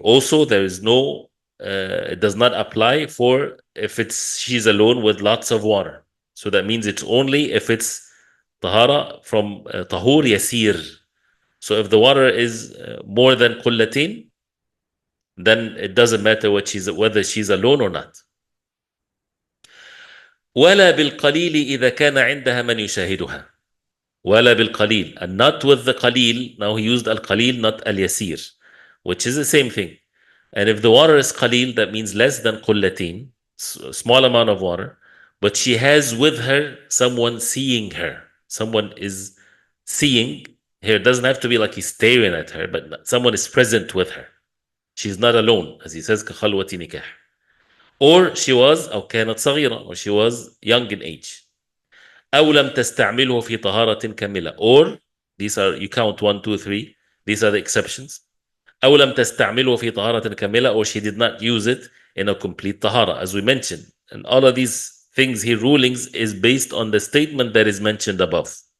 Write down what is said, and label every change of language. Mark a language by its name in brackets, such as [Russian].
[English] Also, there is no, it does not apply for if she's alone with lots of water. So that means it's only if it's tahara from tahur yasir. So if the water is more than qullatin, then it doesn't matter whether she's alone or not. [Arabic] ولا بالقليل إذا كان عندها من يشاهدها. ولا بالقليل, [English] and not with the qalil. Now he used al-qalil, not al-yasir, which is the same thing. And if the water is qalil, that means less than qullatin, small amount of water, but she has with her someone seeing her. Someone is seeing her. It doesn't have to be like he's staring at her, but someone is present with her. She's not alone, as he says, [Arabic] كخلوة نكاح. [English] Or she was, [Arabic] أو كانت صغيرة, [English] or she was young in age. [Arabic] أو لم تستعمله في طهارة كاملة. [English] Or, these are, you count 1, 2, 3, these are the exceptions. [Arabic] أو لم تستعمله في طهارة كاملة, [English] or she did not use it in a complete tahara, as we mentioned. And all of these things here, rulings, is based on the statement that is mentioned above.